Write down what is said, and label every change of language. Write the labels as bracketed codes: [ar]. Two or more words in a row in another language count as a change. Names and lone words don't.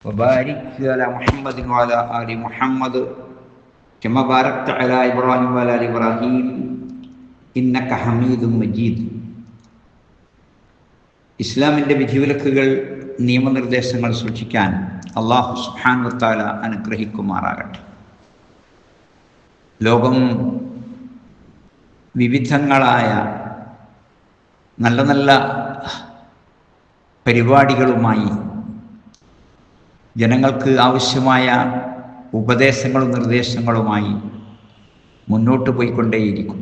[ar] وبارك على محمد وعلى آل محمد كما باركت على إبراهيم وعلى آل إبراهيم إنك حميد مجيد. [ml] ഇസ്ലാമിൻ്റെ വിധിവിലക്കുകൾ നിയമനിർദ്ദേശങ്ങൾ സൂക്ഷിക്കാൻ [ar] الله سبحانه وتعالى [ml] അനുഗ്രഹിക്കുമാറാകട്ടെ. ലോകം വിവിധങ്ങളായ നല്ല നല്ല പരിപാടികളുമായി ജനങ്ങൾക്ക് ആവശ്യമായ ഉപദേശങ്ങളും നിർദ്ദേശങ്ങളുമായി മുന്നോട്ട് പോയിക്കൊണ്ടേയിരിക്കും.